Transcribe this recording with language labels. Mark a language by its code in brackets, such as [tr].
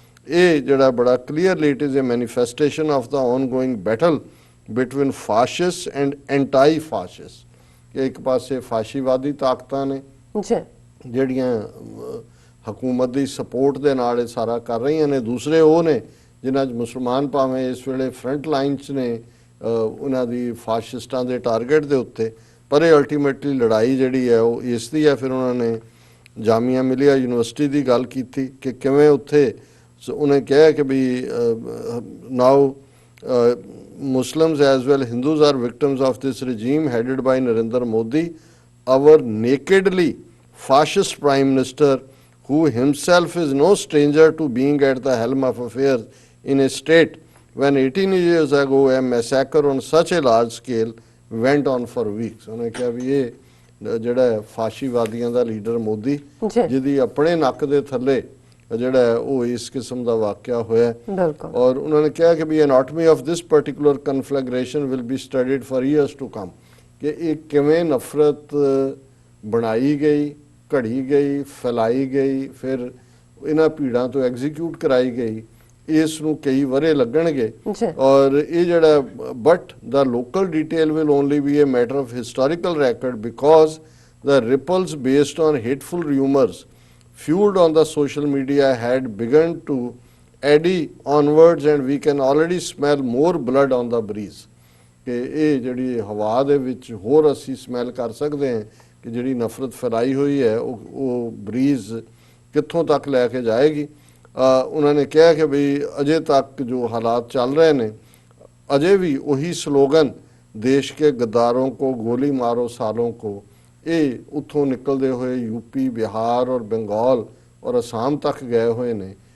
[pa] ਇਹ ਜਿਹੜਾ ਬੜਾ [en] Clearly it is a manifestation of the ongoing battle between fascist and anti fascist. [pa] ਕਿ ਇੱਕ ਪਾਸੇ ਫਾਸ਼ੀਵਾਦੀ ਤਾਕਤਾਂ ਨੇ ਜਿਹੜੀਆਂ ਹਕੂਮਤ ਦੀ ਸਪੋਰਟ ਦੇ ਨਾਲ ਇਹ ਸਾਰਾ ਕਰ ਰਹੀਆਂ ਨੇ, ਦੂਸਰੇ ਉਹ ਨੇ ਜਿਨ੍ਹਾਂ 'ਚ ਮੁਸਲਮਾਨ ਭਾਵੇਂ ਇਸ ਵੇਲੇ ਫਰੰਟ ਲਾਈਨ 'ਚ ਨੇ ਉਹਨਾਂ ਦੀ ਫਾਸ਼ਿਸਟਾਂ ਦੇ ਟਾਰਗੇਟ ਦੇ ਉੱਤੇ। ਪਰ ਇਹ ਅਲਟੀਮੇਟਲੀ ਲੜਾਈ ਜਿਹੜੀ ਹੈ ਉਹ ਇਸ ਦੀ ਹੈ। ਫਿਰ ਉਹਨਾਂ ਨੇ ਜਾਮੀਆ ਮਿਲੀਆ ਯੂਨੀਵਰਸਿਟੀ ਦੀ ਗੱਲ ਕੀਤੀ ਕਿ ਕਿਵੇਂ ਉੱਥੇ ਉਹਨੇ ਕਿਹਾ ਕਿ ਵੀ ਨਾਓ [en] Muslims as well Hindus are victims of this regime headed by Narendra Modi, our nakedly fascist prime minister who himself is no stranger to being at the helm of affairs in a state when 18 years ago a massacre on such a large scale went on for weeks। [pa] ਉਹਨੇ ਕਿਹਾ ਵੀ ਇਹ ਜਿਹੜਾ ਫਾਸ਼ੀਵਾਦੀਆਂ ਦਾ leader Modi ਜਿਹਦੀ ਆਪਣੇ ਨੱਕ ਦੇ ਥੱਲੇ ਜਿਹੜਾ ਉਹ ਇਸ ਕਿਸਮ ਦਾ ਵਾਕਿਆ ਹੋਇਆ। ਔਰ ਉਹਨਾਂ ਨੇ ਕਿਹਾ ਕਿ ਵੀ [en] anatomy of this particular conflagration will be studied for years to come [pa] ਕਿ ਇਹ ਕਿਵੇਂ ਨਫ਼ਰਤ ਬਣਾਈ ਗਈ, ਘੜੀ ਗਈ, ਫੈਲਾਈ ਗਈ, ਫਿਰ ਇਹਨਾਂ ਭੀੜਾਂ ਤੋਂ ਐਗਜ਼ੀਕਿਊਟ ਕਰਾਈ ਗਈ, ਇਸ ਨੂੰ ਕਈ ਵਰੇ ਲੱਗਣਗੇ। ਔਰ ਇਹ ਜਿਹੜਾ [en] But the local detail will only be a matter of historical record because the ripples based on hateful rumors fueled on the social media had begun to eddy onwards and we can already smell more blood on the breeze। [pa] ਕਿ ਇਹ ਜਿਹੜੀ ਹਵਾ ਦੇ ਵਿੱਚ ਹੋਰ ਅਸੀਂ smell ਕਰ ਸਕਦੇ ਹਾਂ ਕਿ ਜਿਹੜੀ ਨਫ਼ਰਤ ਫੈਲਾਈ ਹੋਈ ਹੈ ਉਹ ਬਰੀਜ਼ ਕਿੱਥੋਂ ਤੱਕ ਲੈ ਕੇ ਜਾਏਗੀ। ਉਹਨਾਂ ਨੇ ਕਿਹਾ ਕਿ ਵੀ ਅਜੇ ਤੱਕ ਜੋ ਹਾਲਾਤ ਚੱਲ ਰਹੇ ਨੇ ਅਜੇ ਵੀ ਉਹੀ ਸਲੋਗਨ [hi] ਦੇਸ਼ ਕੇ ਗद्दारों को गोली मारो सालों को [pa] ਇਹ ਉੱਥੋਂ ਨਿਕਲਦੇ ਹੋਏ ਯੂਪੀ, ਬਿਹਾਰ ਔਰ ਬੰਗਾਲ ਔਰ ਅਸਾਮ ਤੱਕ ਗਏ ਹੋਏ ਨੇ।